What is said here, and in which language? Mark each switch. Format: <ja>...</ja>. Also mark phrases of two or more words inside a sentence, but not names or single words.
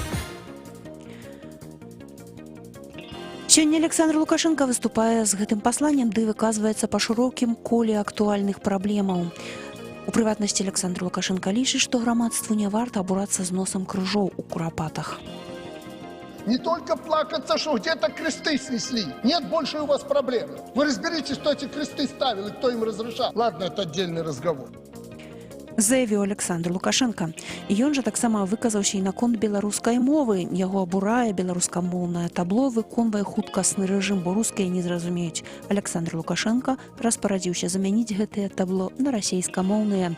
<be>Сёння Александр Лукашенко выступае з гэтым пасланнем, ды выказваецца па шырокім коле актуальных праблемаў. У прыватнасці Александр Лукашенко лічыць, што грамадству не варта абурацца з носам крыжоў у курапатах.</be> <ru>Не только плакаться, что где-то кресты снесли. Нет больше у вас проблем. Вы разберитесь, кто эти кресты ставил и кто им разрешал. Ладно, это отдельный разговор.</ru> <be>Заявіў Александр Лукашенко. Ён жа таксама выказаўся і наконт беларускай мовы. Яго абурае беларускамоўнае табло, выконвае хуткасны рэжым, бо рускія не зразумеюць. Александр Лукашенко распарадзіўся замяніць гэтыя табло на расейскамоўныя.</be>